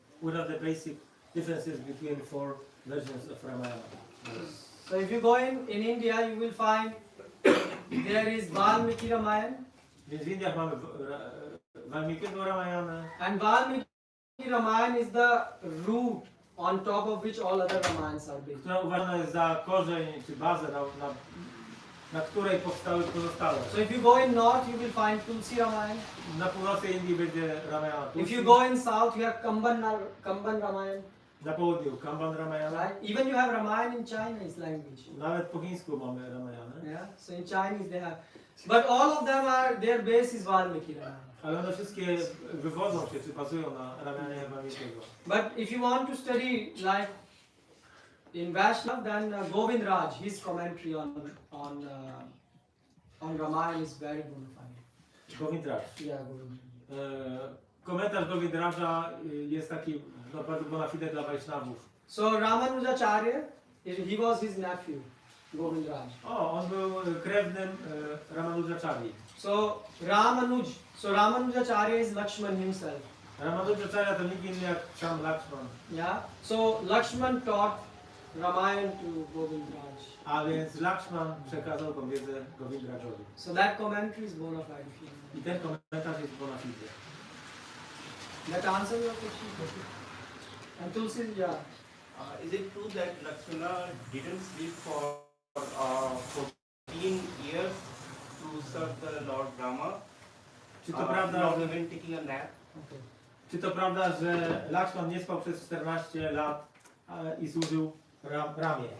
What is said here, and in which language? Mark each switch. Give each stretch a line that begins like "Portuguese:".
English: What are the basic differences between 4 versions of Ramayana? So if you go in India, you will find there is Valmiki Ramayana.
Polish: Więc w Indiach mamy Walmikiego Ramayana.
English: And Valmiki Ramayana is the root on top of which all other Ramayans are built.
Polish: Która uważana jest za korzeń czy bazę, na której powstały pozostałe.
English: So if you go in north, you will find Tulsi Ramayana.
Polish: Na północy Indii będzie Ramayana
English: If
Polish: Tulsi.
English: you go in south, you have Kamban Ramayana.
Polish: Na południu Kamban Ramayana.
English: Right? Even you have Ramayana in Chinese language.
Polish: Nawet po chińsku mamy Ramayana.
English: Yeah. So in Chinese they have, but all of them are their base is Valmiki Ramayana.
Polish: Ale one wszystkie wywodzą się, czy bazują na Ramayanie Walmikiego.
English: But if you want to study like in Vaishnav, then Govind Raj, his commentary on Ramayana is very bona fide. Govindraj. Yeah, Govind.
Polish: Komentarz Govindraja jest taki bardzo bona fide dla Vaishnavów.
English: So RamaNawami, he was his nephew, Govind Raj.
Polish: O, on był krewnym Ramanujacharya.
English: So RamaNawami is Lakshman himself.
Polish: Ramanujacharya to nikt inny jak sam Lakshman.
English: Yeah. So Lakshman taught Ramayana to Govind Raj.
Polish: A więc Lakshman przekazał tą wiedzę Govindrajowi.
English: So that commentary is bona fide.
Polish: I ten komentarz jest bona fide.
English: That answers your question. And Tulsi, yeah. Is it true that Lakshmana didn't sleep for 14 years to serve the Lord Rama?
Polish: Czy to prawda,
English: Not
Polish: że,
English: even taking a nap? Okay.
Polish: czy to prawda, że Lakshman nie spał przez 14 lat i służył Ramie?